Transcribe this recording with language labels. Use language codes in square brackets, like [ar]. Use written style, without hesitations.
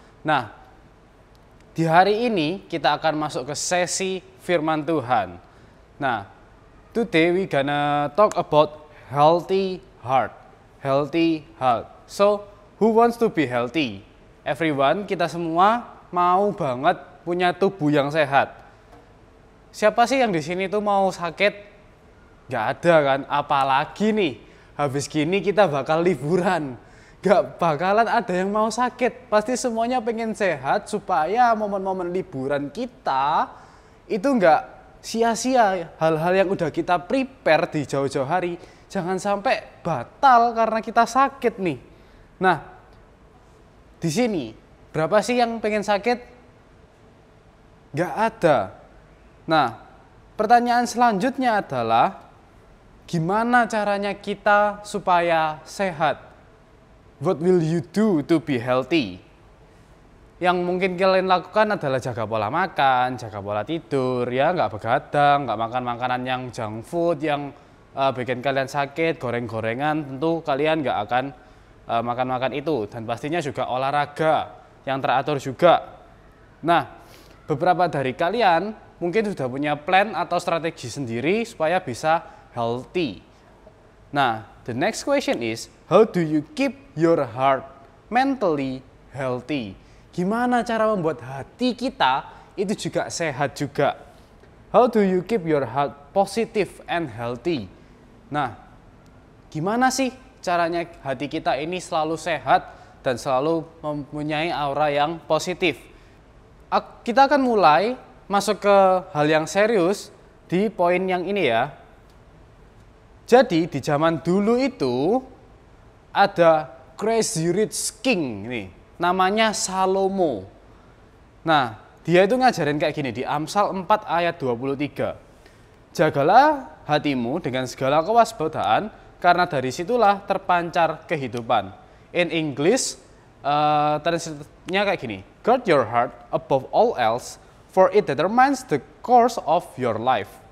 [id] Nah, di hari ini kita akan masuk ke sesi firman Tuhan. [en] Nah, today we gonna talk about healthy heart. Healthy heart. So, who wants to be healthy? Everyone, [id] kita semua mau banget punya tubuh yang sehat. Siapa sih yang di sini tuh mau sakit? Gak ada kan? Apalagi nih, habis gini kita bakal liburan. Gak bakalan ada yang mau sakit. Pasti semuanya pengen sehat supaya momen-momen liburan kita itu gak sia-sia. Hal-hal yang udah kita prepare di jauh-jauh hari jangan sampai batal karena kita sakit nih. Nah, di sini berapa sih yang pengen sakit? Gak ada. Nah, pertanyaan selanjutnya adalah gimana caranya kita supaya sehat? [en] What will you do to be healthy? [id] Yang mungkin kalian lakukan adalah jaga pola makan, jaga pola tidur, ya nggak begadang, nggak makan makanan yang junk food, yang bikin kalian sakit, goreng-gorengan, tentu kalian nggak akan makan-makan itu. Dan pastinya juga olahraga yang teratur juga. Nah, beberapa dari kalian mungkin sudah punya plan atau strategi sendiri supaya bisa healthy. [en] Nah, the next question is, how do you keep your heart mentally healthy? [id] Gimana cara membuat hati kita itu juga sehat juga? [en] How do you keep your heart positive and healthy? [id] Nah, gimana sih caranya hati kita ini selalu sehat dan selalu mempunyai aura yang positif? Kita akan mulai masuk ke hal yang serius di poin yang ini ya. Jadi di zaman dulu itu ada Crazy Rich King nih, namanya Salomo. Nah, dia itu ngajarin kayak gini di Amsal 4 ayat 23. Jagalah hatimu dengan segala kewaspadaan, karena dari situlah terpancar kehidupan. [en] In English, [id] translate-nya kayak gini. [en] Guard your heart above all else, for it determines the course of your life.